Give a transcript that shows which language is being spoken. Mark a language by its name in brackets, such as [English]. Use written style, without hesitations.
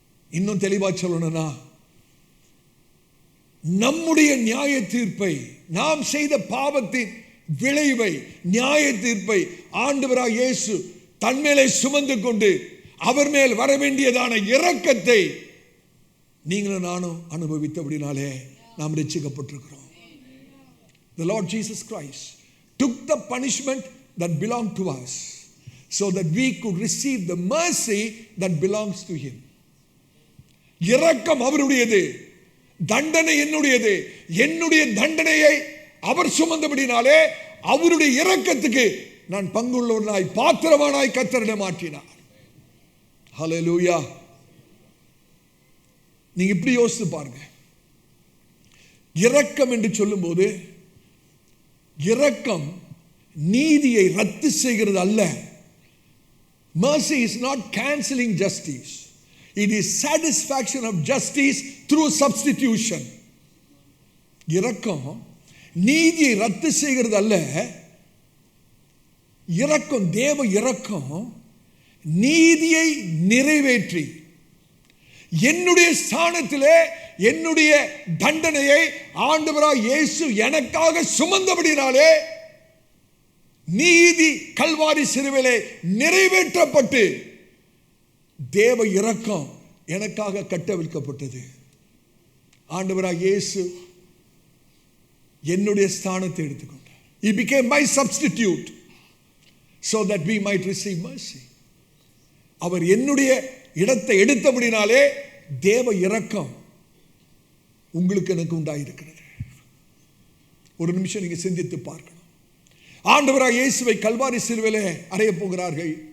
[Tamil] இன்னும் தெளிவா சொல்லணும்னா, நம்முடைய நியாய தீர்ப்பை, நாம் செய்த பாவத்தின் விளைவை, நியாய தீர்ப்பை ஆண்டவராகிய இயேசு தன்மேலே சுமந்து கொண்டு அவர் மேல் வர வேண்டியதான இரக்கத்தை நீங்களும் நானும் அனுபவித்தபடினாலே நாம் ரட்சிக்கப்பட்டிருக்கிறோம். [English] The Lord Jesus Christ took the punishment that belonged to us so that we could receive the mercy that belongs to him. [Tamil] இரக்கம் அவருடையது, தண்டனை என்னுடையது. என்னுடைய தண்டனையை அவர் சுமந்தபடினாலே அவருடைய இரக்கத்துக்கு நான் பங்குள்ளவனாய், பாத்திரவானாய் கர்த்தரிடம் மாற்றினார். ஹல்லேலூயா. நீங்க இப்படி யோசித்து பாருங்க. இரக்கம் என்று சொல்லும்போது, இரக்கம் நீதியை ரத்து செய்கிறது அல்ல. [English] Mercy is not cancelling justice. It is satisfaction of justice through substitution. [Tamil] இரக்கம் நீதியை ரத்து செய்கிறது அல்ல, இரக்கம், தேவ இரக்கம் நீதியை நிறைவேற்றி என்னுடைய ஸ்தானத்திலே என்னுடைய தண்டனையை ஆண்டவராய் இயேசு எனக்காக சுமந்தபடினாலே நீதி கல்வாரி சிலுவையிலே நிறைவேற்றப்பட்டு தேவ இரக்கம் எனக்காக கட்டவிழ்க்கப்பட்டது. ஆண்டவராய் இயேசு என்னுடைய ஸ்தானத்தை எடுத்துக்கொண்டார். [English] He became my substitute so that we might receive mercy. [Tamil] அவர் என்னுடைய இடத்தை எடுத்தபடினாலே தேவ இரக்கம் உங்களுக்கு எனக்கு உண்டாயிருக்கிறது. ஒரு நிமிஷம் நீங்க சிந்தித்து பார்க்கணும். ஆண்டவராய் இயேசுவை கல்வாரி சிலுவையிலே அறைய போகிறார்கள்.